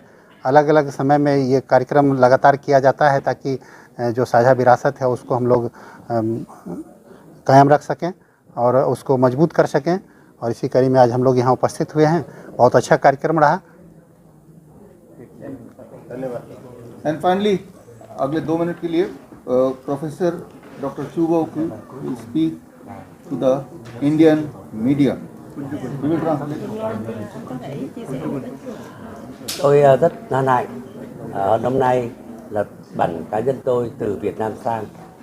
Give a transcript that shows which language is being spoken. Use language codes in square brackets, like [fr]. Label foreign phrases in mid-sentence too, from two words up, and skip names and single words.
[hi] अलग अलग समय में ये कार्यक्रम लगातार किया जाता है ताकि जो साझा विरासत है उसको हम लोग कायम रख सकें और उसको मजबूत कर सकें, और इसी कड़ी में आज हम लोग यहाँ उपस्थित हुए हैं। बहुत अच्छा कार्यक्रम रहा। [en] And finally [hi] अगले 2 मिनट के लिए [en] Professor Doctor Chubo will speak to the Indian media. [vi] Tôi rất hân hạnh hôm nay là bản cá nhân tôi từ Việt Nam sang